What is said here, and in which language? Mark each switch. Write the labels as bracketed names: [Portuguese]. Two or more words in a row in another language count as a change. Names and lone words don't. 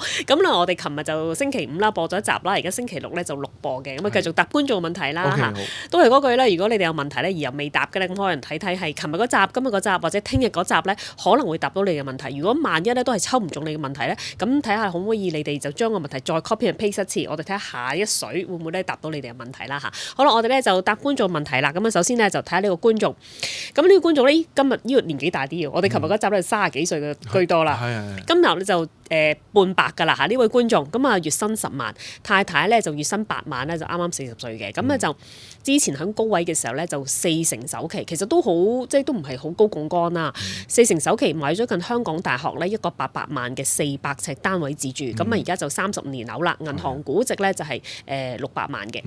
[Cantonese] 咁啦，我哋琴日就星期五啦播咗一集啦，而家星期六咧就錄播嘅，咁啊繼續答觀眾問題啦嚇。都係嗰句咧，如果你哋有問題咧而又未答嘅咧，咁可能睇係琴日嗰集、今日嗰集或者聽日嗰集咧，可能會答到你嘅問題。如果萬一咧都係抽唔中你嘅問題咧，咁睇下可唔可以你哋就將個問題再 [English] copy and paste [Cantonese] 一次，我哋睇下下一水會唔會咧答到你哋嘅問題啦嚇。好啦，我哋咧就答觀眾問題啦。咁啊，首先咧就睇下呢個觀眾。咁呢個觀眾咧今日呢個年紀大啲嘅，我哋琴日嗰集咧30幾歲嘅居多啦。今日咧就半百㗎啦嚇，呢位觀眾咁啊月薪10萬，太太咧就月薪8萬咧，就啱啱40歲嘅。咁咧就之前喺高位嘅時候咧就4成首期，其實都好即係都唔係好高槓桿啦。4成首期買咗近香港大學咧一個800萬嘅400尺單位自住，咁啊而家就30年樓啦，銀行估值咧就係600萬嘅。